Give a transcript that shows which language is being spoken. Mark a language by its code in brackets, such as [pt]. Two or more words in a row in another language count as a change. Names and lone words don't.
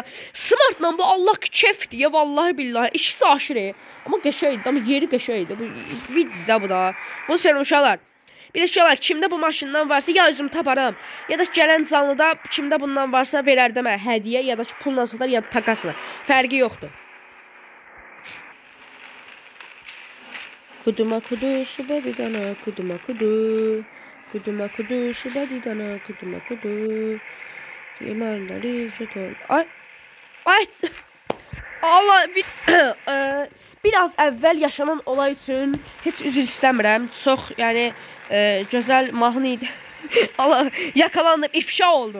[az] Smartla bu Allah kefdir ya, vallahi billahi, ikisi də aşırı. Amma qəşəydi, amma yeri qəşəydi. Bu videoda bu da. Bunu sənə uşaqlar. Bir də uşaqlar, kimdə bu maşından varsa ya özüm taparam, ya da gələn canlıda kimdə bundan varsa verərdim hədiyyə, ya da ki pulla satar, ya da takasla. Fərqi yoxdur. Kuduma kudu, subadi dana, kuduma kudu. Kuduma kudu, subadi dana, kuduma kudu. Ay. Allah, biraz əvvəl yaşanan olay üçün heç üzr istəmirəm. Çox, yəni, gözəl mahnı idi. Allah, [tr] yakalandım, ifşa oldum.